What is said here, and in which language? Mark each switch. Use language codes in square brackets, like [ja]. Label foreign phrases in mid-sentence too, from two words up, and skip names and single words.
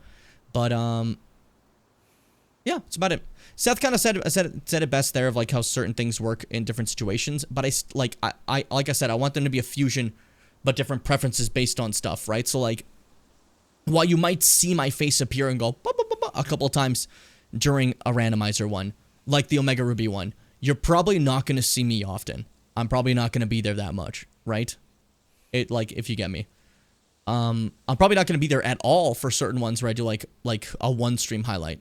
[en] But, yeah, that's about it. Seth kind of said it best there, of, like, how certain things work in different situations. But like I said, I want them to be a fusion but different preferences based on stuff, right? So like, while you might see my face appear and go "Ba, ba, ba, ba," a couple of times during a randomizer one, like the Omega Ruby one, you're probably not going to see me often. I'm probably not going to be there that much, right? It like, if you get me. I'm probably not going to be there at all for certain ones where I do like a one stream highlight.